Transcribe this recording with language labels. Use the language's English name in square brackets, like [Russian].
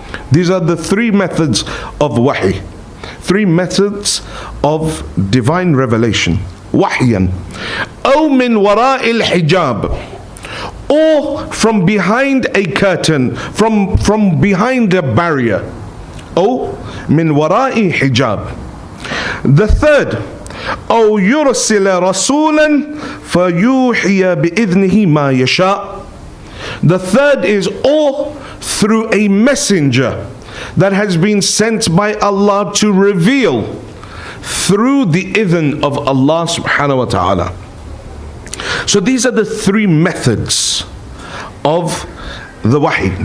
[English] These are the three methods of wahy, three methods of divine revelation. Wahyan. [Arabic] أو من وراء الحجاب, [English] or from behind a curtain, from behind a barrier. [Arabic] أو من وراء حجاب. [English] The third, [Arabic] أو يرسل رسولا فيوحي بإذنه ما يشاء. [English] The third is, or through a messenger that has been sent by Allah to reveal through the idhn of Allah subhanahu wa ta'ala. So these are the three methods of the wahy.